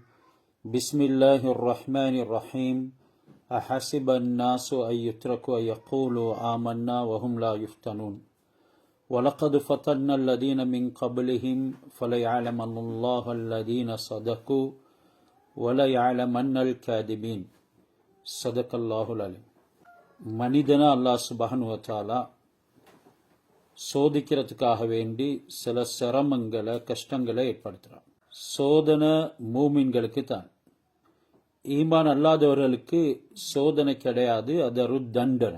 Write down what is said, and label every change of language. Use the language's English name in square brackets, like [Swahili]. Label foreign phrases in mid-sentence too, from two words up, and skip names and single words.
[Arabic] بسم الله الرحمن الرحيم أحسب الناس أن يتركوا أن يقولوا آمنا وهم لا يفتنون. وَلَقَدْ فَتَنَّا الَّذِينَ مِنْ قَبْلِهِمْ فَلَيَعْلَمَنَّ اللَّهُ الَّذِينَ صَدَقُوا وَلَيَعْلَمَنَّ الْكَاذِبِينَ. صدق الله العليم. [Tamil] மனிதனை அல்லாஹ் [Arabic] سبحانه وتعالى [Tamil] சோதிக்கிறதுக்காக வேண்டி சில சிரமங்களை கஷ்டங்களை ஏற்படுத்துறான். சோதனை மூமின்களுக்கு தான். ஈமான் அல்லாதவர்களுக்கு சோதனை கிடையாது, அது ஒரு தண்டனை.